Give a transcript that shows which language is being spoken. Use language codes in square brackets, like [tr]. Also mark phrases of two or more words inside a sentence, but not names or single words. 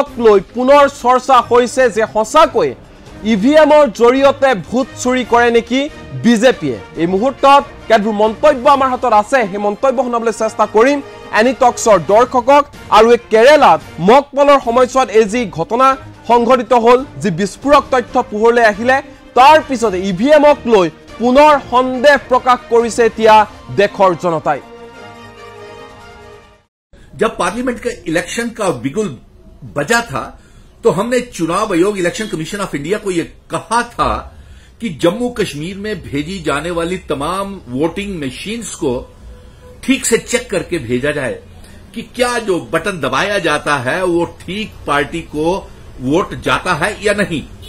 [as] লৈ পুনৰ চৰ্চা হৈছে যে সঁচাকৈ ইভিএমৰ জৰিয়তে ভোট চুৰি কৰে নেকি বিজেপিয়ে এই মুহূৰ্তত কেতবোৰ মন্তব্য আমাৰ হাতত আছে সেই মন্তব্য শুনাবলৈ চেষ্টা কৰিম এনি টক্সৰ দৰ্শকক আৰু এই কেৰালাত মকপলৰ সময়ছোৱাত এই যি ঘটনা সংঘটিত হ'ল যি বিস্ফোৰক তথ্য পোহৰলৈ আহিলে তাৰ পিছতে ইভিএমক লৈ পুনৰ সন্দেহ প্ৰকাশ কৰিছে এতিয়া দেশৰ জনতাই [hi] जब पार्लियामेंट का इलेक्शन का बिगुल बजा था तो हमने चुनाव आयोग इलेक्शन कमीशन ऑफ इंडिया को यह कहा था कि जम्मू कश्मीर में भेजी जाने वाली तमाम [en] voting machines [hi] को ठीक से चेक करके भेजा जाए कि क्या जो बटन दबाया जाता है वो ठीक पार्टी को वोट जाता है या नहीं।